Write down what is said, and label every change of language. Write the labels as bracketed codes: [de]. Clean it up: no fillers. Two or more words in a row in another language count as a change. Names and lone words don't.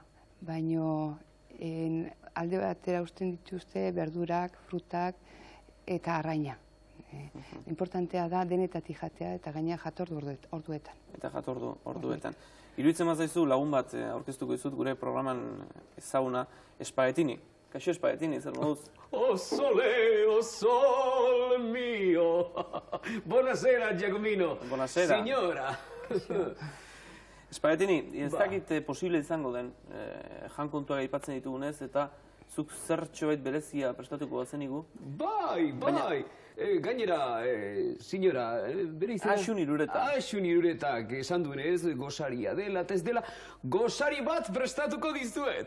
[eu] Baina alde batera usten dituzte berdurak, frutak eta arraina. Importantea da denetatik jatea eta gaina jatordu orduetan. Eta jatordu orduetan. Iruditzen mazaizu lagun bat aurkeztuko dizut gure programan ezaguna espagetini. Kaixo espagetini, zer moduz? [it] Oh sole, oh sol mio. Buonasera, Giacomino. Buonasera. Signora. [eu] Espagetini, ez dakit posible izango den jan kontuak aipatzen ditugunez, eta zuk zertxobait berezia prestatuko bazenigu? Bai. Gainera, signora, bere izan... Asun Irureta. Asun Iruretak esan duenez, gosaria dela, eta ez dela, gosari bat prestatuko dizuet.